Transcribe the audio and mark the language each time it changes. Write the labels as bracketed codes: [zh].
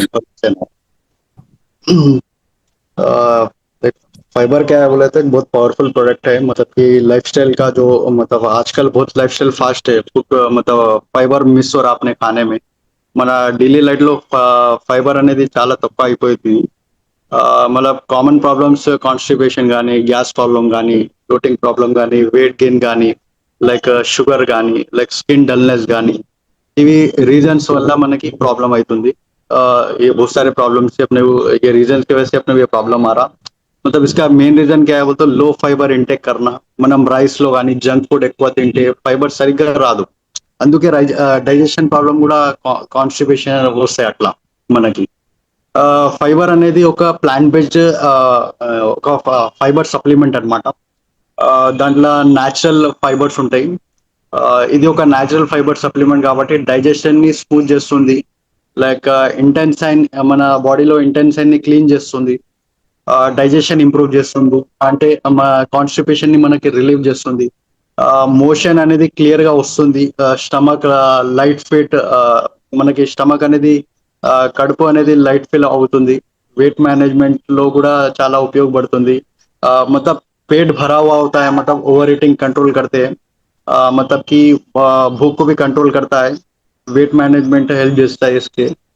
[hi] Information है। एक fibre क्या है बोले तो एक बहुत पावरफुल प्रोडक्ट है, मतलब कि लाइफस्टाइल का जो मतलब आजकल बहुत लाइफस्टाइल फास्ट है, ఫుడ్ मतलब [te] ఫైబర్ మిస్ [hi] आपने खाने में [te] మన డైలీ లైఫ్ లో ఫైబర్ అనేది చాలా తక్కువ అయిపోయింది. मतलब కామన్ ప్రాబ్లమ్స్ కాన్స్టిపేషన్ కానీ, గ్యాస్ ప్రాబ్లం కానీ, బ్లోటింగ్ ప్రాబ్లం కానీ, వెయిట్ గెయిన్ కానీ, లైక్ షుగర్ కానీ, లైక్ स्किन डलनेस కానీ, ఇవి रीजंस వల్ల మనకి प्रॉब्लम అవుతుంది. [hi] ये बहुत सारे प्रॉब्लम्स से अपने ये रीजंस की वजह से अपने ये प्रॉब्लम आ रहा. मतलब इसका मेन रीजन क्या है बोलते लो ఫైబర్ ఇంటేక్ करना. [te] మనం రైస్ లో కానీ జంక్ ఫుడ్ ఎక్కువ తింటే ఫైబర్ సరిగ్గా రాదు. అందుకే డైజెషన్ ప్రాబ్లం కూడా కాన్స్టిపేషన్ వస్తాయి అట్లా మనకి. ఫైబర్ అనేది ఒక ప్లాంట్ బేస్డ్ ఒక ఫైబర్ సప్లిమెంట్ అన్నమాట. దాంట్లో న్యాచురల్ ఫైబర్స్ ఉంటాయి. ఇది ఒక న్యాచురల్ ఫైబర్ సప్లిమెంట్ కాబట్టి డైజెషన్ ని స్మూత్ చేస్తుంది. లైక్ ఇంటెన్సైన్ మన బాడీలో ఇంటెన్సైన్ ని క్లీన్ చేస్తుంది. డైజెషన్ ఇంప్రూవ్ చేస్తుంది, అంటే కాన్స్టిపేషన్ ని మనకి రిలీవ్ చేస్తుంది. మోషన్ అనేది క్లియర్ గా వస్తుంది. స్టమక్ లైట్ ఫీట్, మనకి స్టమక్ అనేది కడుపు అనేది లైట్ ఫీల్ అవుతుంది. वेट मैनेजमेंट లో కూడా చాలా ఉపయోగపడుతుంది. [hi] मतलब पेट भरा हुआ होता है, मतलब ओवर ईटिंग कंट्रोल करते हैं. मतलब कि भूख को भी कंट्रोल करता है. वेट मैनेजमेंट हेल्प చేస్తా है इसके.